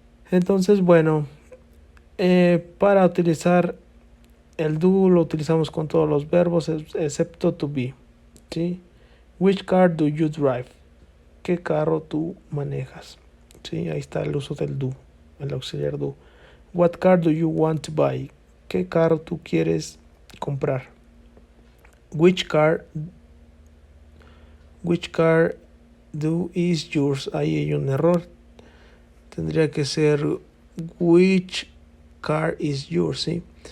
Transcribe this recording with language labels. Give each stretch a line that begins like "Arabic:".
Spanish: Entonces, bueno, para utilizar el do lo utilizamos con todos los verbos excepto to be. ¿Sí?
English: Which car do you drive?
Spanish: ¿Qué carro tú manejas? ¿Sí? Ahí está el uso del do, el auxiliar do.
English: What car do you want to buy?
Spanish: ¿Qué carro tú quieres comprar?
English: Which car do is yours?
Spanish: Ahí hay un error. Tendría que ser
English: which car is yours,
Spanish: ¿sí?